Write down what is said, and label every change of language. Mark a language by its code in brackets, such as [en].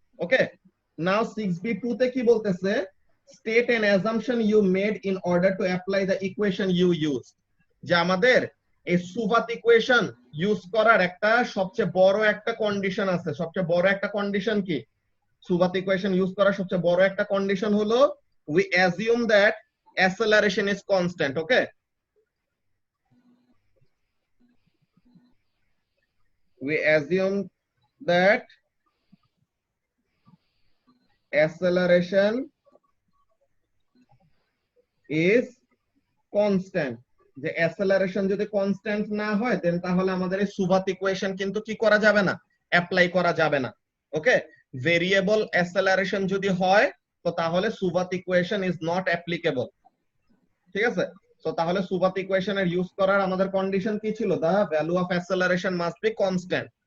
[en] Okay, now 6B2 তে কি বলতেছে, state an assumption you made in order to apply the equation you use. [bn] যে আমাদের এই সুবাত ইকুয়েশন ইউজ করার একটা সবচেয়ে বড় একটা কন্ডিশন আছে। সবচেয়ে বড় একটা কন্ডিশন কি, সুবাত ইকুয়েশন ইউজ করার সবচেয়ে বড় একটা কন্ডিশন হলো we assume that acceleration is constant. [en] Okay, we assume that acceleration is constant। [bn] যে acceleration যদি কনস্ট্যান্ট না হয় দেন তাহলে আমাদের এই সুবাত ইকুয়েশন কিন্তু কি করা যাবে না, অ্যাপ্লাই করা যাবে না। ওকে, ভেরিয়েবল acceleration যদি হয় তো তাহলে সুবাত ইকুয়েশন ইজ নট অ্যাপ্লিকেবল। ঠিক আছে, সো তাহলে সুবাত ইকুয়েশনের ইউজ করার আমাদের কন্ডিশন কি ছিল, দা value of অ্যাসেলারেশন must be constant.